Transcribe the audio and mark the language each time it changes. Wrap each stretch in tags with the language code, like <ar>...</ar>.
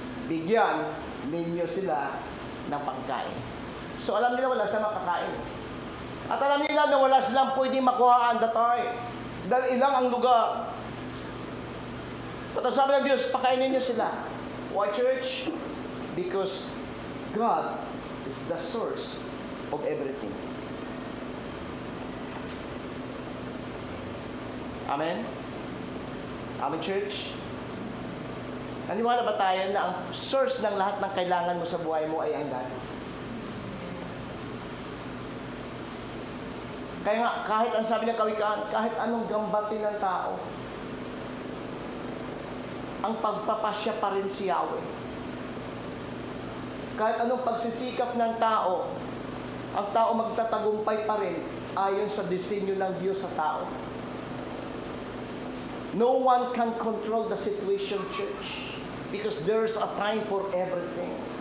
<tl>Bigyan ninyo sila ng pagkain. So alam nila wala silang makakain. At alam nila na wala silang pwedeng makuhaan</tl> <en>that time.</en> <tl>Dahil ilang ang lugar. At sabi ng Diyos, pakainin niyo sila.</tl> <en>Why, church? Because God is the source of everything. Amen? Amen, church?</en> <tl>Naniwala ba tayo na ang source ng lahat ng kailangan mo sa buhay mo ay ang God? Kaya nga, kahit ang sabi ng kawikaan, kahit anong gambatin ng tao, ang pagpapasya pa rin si Yahweh. Kahit anong pagsisikap ng tao, ang tao magtatagumpay pa rin ayon sa disenyo ng Diyos sa tao.</tl> <en>No one can control the situation, church, because there's a time for everything.</en>